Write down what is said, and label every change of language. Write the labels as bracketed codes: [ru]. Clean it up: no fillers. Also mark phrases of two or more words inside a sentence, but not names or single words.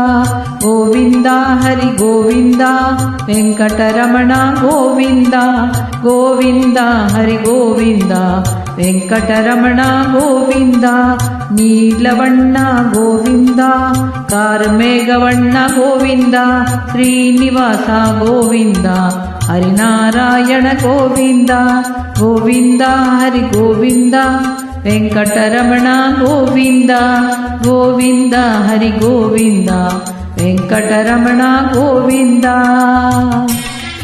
[ta] கோவிந்தா ஹரி கோவிந்தா, வெங்கடரமணா கோவிந்தா. கோவிந்தா ஹரி கோவிந்தா, வெங்கடரமணா கோவிந்தா. நீலவண்ண கோவிந்தா, கார்மேகவண்ண கோவிந்தா, ஸ்ரீனிவாச கோவிந்தா, [kn] ಹರಿನಾರಾಯಣ ಗೋವಿಂದ. ಗೋವಿಂದ ಹರಿ ಗೋವಿಂದ, ವೆಂಕಟರಮಣ ಗೋವಿಂದ. ಗೋವಿಂದ ಹರಿ ಗೋವಿಂದ, ವೆಂಕಟರಮಣ ಗೋವಿಂದ.